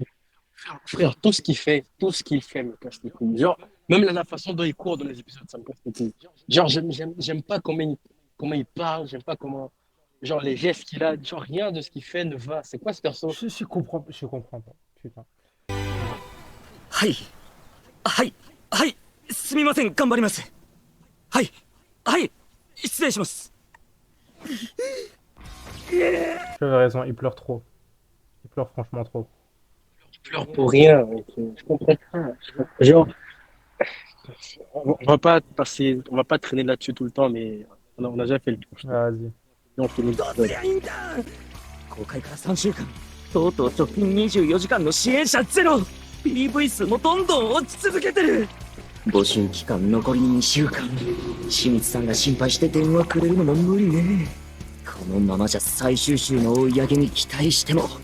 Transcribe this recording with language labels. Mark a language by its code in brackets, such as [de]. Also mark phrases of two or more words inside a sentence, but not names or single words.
[fr] Frère, tout ce qu'il fait me casse les couilles. Genre, même la façon dont il court dans les épisodes, ça me casse les couilles. Genre, j'aime pas comment il parle, j'aime pas comment. Genre, les gestes qu'il a, genre, rien de ce qu'il fait ne va. C'est quoi ce perso? Je comprends pas, putain. [ja] はい。はい。はい。すみません、頑張ります。はい。はい。失礼します。 [fr] Tu avais raison, il pleure trop. Il pleure franchement trop. Il pleure pour rien. Mec. Je comprends pas. Genre, on va pas traîner là-dessus tout le temps, mais on a déjà fait le tour. Ah, vas-y. Et on finit. [ja] ドツヤインターン公開から3週間とうとう直近24時間の支援者ゼロ PV 数もどんどん落ち続けてる募集期間残り2週間清水さんが心配して電話くれるのも無理ねこのままじゃ最終週の追い上げに期待しても